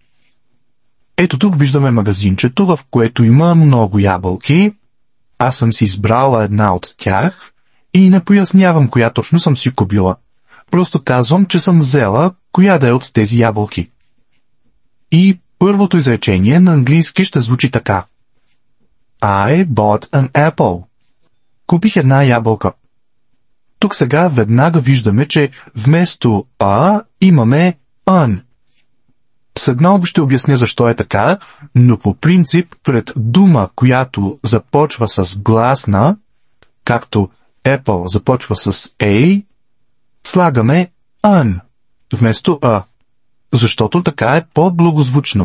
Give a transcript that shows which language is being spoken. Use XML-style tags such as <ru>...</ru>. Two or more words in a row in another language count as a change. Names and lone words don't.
<bg>Ето тук виждаме магазинчето, в което има много ябълки. Аз съм си избрала една от тях и не пояснявам коя точно съм си купила. Просто казвам, че съм взела коя да е от тези ябълки. И първото изречение на английски ще звучи така.</bg> <en>I bought an apple.</en> <bg>Купих една ябълка. Тук сега веднага виждаме, че вместо имаме an. След малко ще обясня защо е така, но по принцип пред дума, която започва с гласна, както apple започва с A, слагаме an вместо защото така е по-благозвучно.</bg>